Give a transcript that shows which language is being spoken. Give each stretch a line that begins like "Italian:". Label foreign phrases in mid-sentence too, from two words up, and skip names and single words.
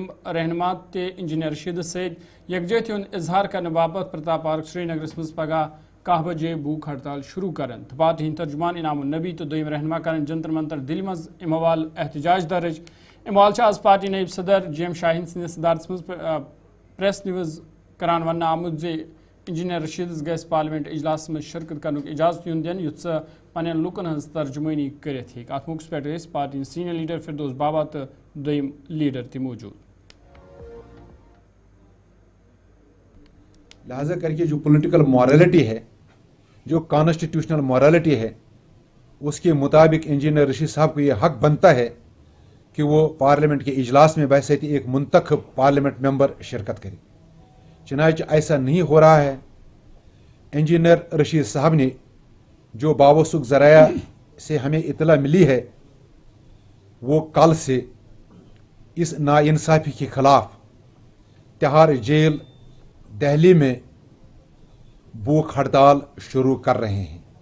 Kashmiri: رہنما تے انجینئر رشید ست یکجہتی ہند اظہار کرنے باپت پرتاپ پارک سری نگرس من پگہ 10 بجے بھوک ہڑتال شروع کرن تو پارٹی ہند ترجمان انعام النبی تو دویم رہنما کرن جنتر منتر دلی من ام حوالہ احتجاج درج ام حوالہ آز پارٹی نائب صدر جیم شاہین سندس صدارت من پریس نیوز کران ون آمت زِ انجینئر رشید گھس پارلیمنٹ
Urdu: اجلاس میں شرکت کرنے
Kashmiri: اجازت یون دن یت سہ پن لکن ہز ترجمانی کرت ہیک ات موقع پہ پارٹی سینئر لیڈر فردوس بابا تو دویم لیڈر تہ موجود
Urdu: لہذا کر کے جو پولیٹیکل مورالٹی ہے جو کانسٹیٹیوشنل مورالٹی ہے اس کے مطابق انجینئر رشید صاحب کو یہ حق بنتا ہے کہ وہ پارلیمنٹ کے اجلاس میں بحیثیت ایک منتخب پارلیمنٹ ممبر شرکت کرے چنانچہ ایسا نہیں ہو رہا ہے انجینئر رشید صاحب نے جو باوثق ذرائع سے ہمیں اطلاع ملی ہے وہ کل سے اس ناانصافی کے خلاف تہاڑ جیل دہلی میں بھوک ہڑتال شروع کر رہے ہیں.